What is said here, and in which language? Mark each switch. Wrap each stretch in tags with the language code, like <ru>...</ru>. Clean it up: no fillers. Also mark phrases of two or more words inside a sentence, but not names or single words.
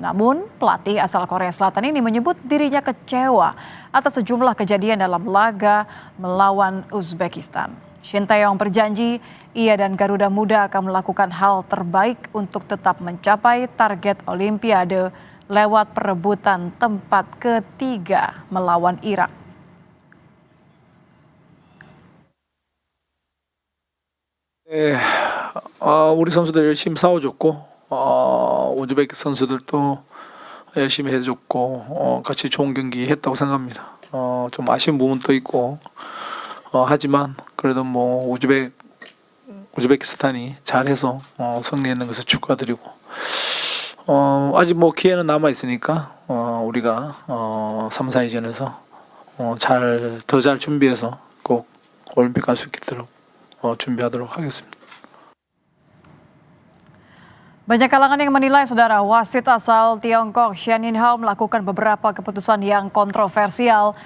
<id>Namun, pelatih asal Korea Selatan ini menyebut dirinya kecewa atas sejumlah kejadian dalam laga melawan Uzbekistan. Shin Tae-yong berjanji ia dan Garuda Muda akan melakukan hal terbaik untuk tetap mencapai target Olimpiade lewat perebutan tempat ketiga melawan Irak.</id> <ko>우리 선수들 열심히 싸워줬고 우즈베키 선수들도 열심히 해줬고 같이 좋은 경기 했다고 생각합니다. 좀 아쉬운 부분도 있고 하지만 그래도 뭐 우즈베키스탄이 잘해서 승리했는 것을 축하드리고 아직 뭐 기회는 남아 있으니까 우리가 3, 4위전에서 더 잘 준비해서 꼭 올림픽 갈 수 있도록 준비하도록 하겠습니다.</ko> <id>Banyak kalangan yang menilai, saudara, wasit asal Tiongkok Shen Yinhao melakukan beberapa keputusan yang kontroversial.</id>